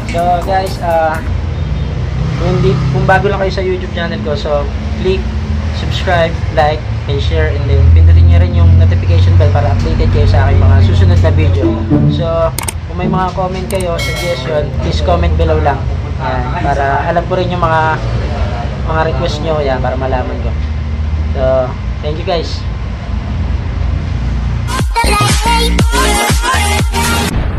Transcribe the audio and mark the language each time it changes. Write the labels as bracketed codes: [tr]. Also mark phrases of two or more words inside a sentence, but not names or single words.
[tl] guys, kung bago lang kayo sa YouTube channel ko, [en] so click, subscribe, like, and share, and then [tl] pindutin nyo rin yung [en] notification bell [tl] para updated kayo sa aking mga susunod na video. So, kung may mga comment kayo, suggestion, [en] please comment below [tl] lang. Yan, para alam ko rin yung mga request nyo, yan, para malaman ko. [en] So, thank you guys.